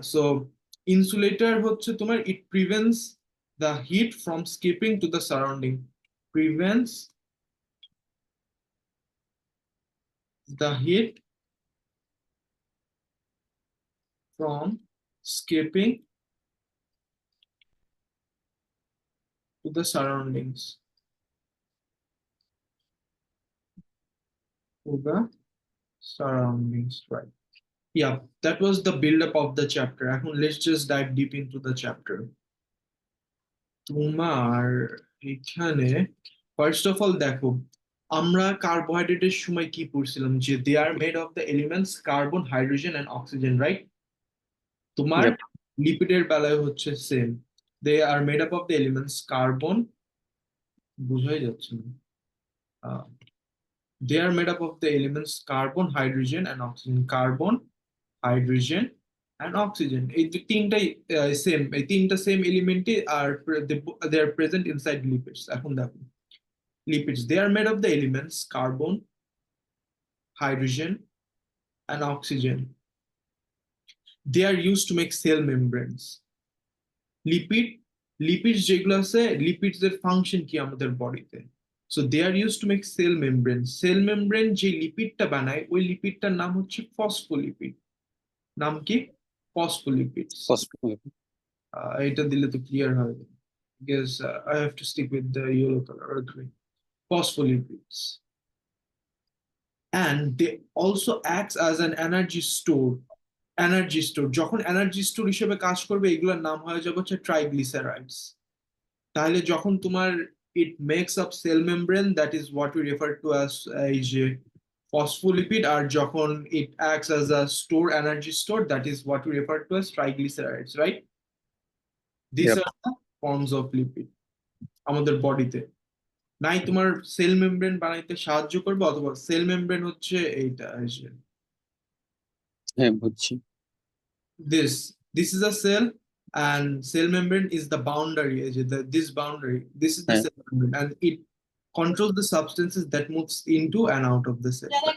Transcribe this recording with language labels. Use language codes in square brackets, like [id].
[en] so insulator [bn] হচ্ছে তোমার, [en] It prevents the heat from escaping to the surrounding, prevents the heat from escaping to the surroundings, to the surroundings, right? Yeah, that was the build-up of the chapter. এখন let's just dive deep into the chapter. [bn] তোমার এখানে [en] first of all দেখো, [bn] আমরা কার্বোহাইড্রেটের সময় কি পড়ছিলাম, যে [en] They are made of the elements carbon, hydrogen and oxygen, right? [bn] তোমার [en] Yep. [bn] লিপিডের বেলায় হচ্ছে [en] same, they are made up of the elements carbon, [bn] বুঝাই যাচ্ছে না, [en] they are made up of the elements carbon, hydrogen and oxygen, carbon, hydrogen and oxygen. [bn] এই যে তিনটাই same, এই তিনটা সেম এলিমেন্টই আর [en] They are present inside lipids. [bn] এখন দেখো, [en] Lipids they are made of the elements carbon, hydrogen and oxygen, they are use to make cell membranes. [bn] Lipid, lipids যেগুলো আছে, lipids এর ফাংশন কি আমাদের বডিতে? [en] so they are use to make [bn] cell membrane. Cell membrane যে লিপিডটা বানায়, ওই লিপিডটার নাম হচ্ছে ফসফোলিপিড। নাম কি? ফসফোলিপিডস। [en] Possibly. [bn] এটা দিলে তো ক্লিয়ার হবে, [en] because I have to stick with the yellow color or green. Phospholipids. And they also acts as an energy store. [bn] Energy store, যখন এনার্জি স্টোর হিসেবে কাজ করবে, এগুলোর নাম হয়ে যাবে হচ্ছে ট্রাইগ্লিসারাইডস। তাহলে যখন তোমার [en] It makes up cell membrane, that is what we refer to as এই যে phospholipid, আর যখন it acts as a store, energy store, that is what we refer to as triglycerides, right? This Yep. [bn] Are the forms of lipid আমাদের বডিতে। নাই তোমার cell membrane বানাইতে সাহায্য করবে, অথবা সেল মেমব্রেন হচ্ছে এইটা, হ্যাঁ, বুঝছি। [en] this is a cell, and cell membrane is the boundary, this boundary, this is the [bn] হ্যাঁ, [en] cell membrane, and it controls the substances that moves into and out of the cell.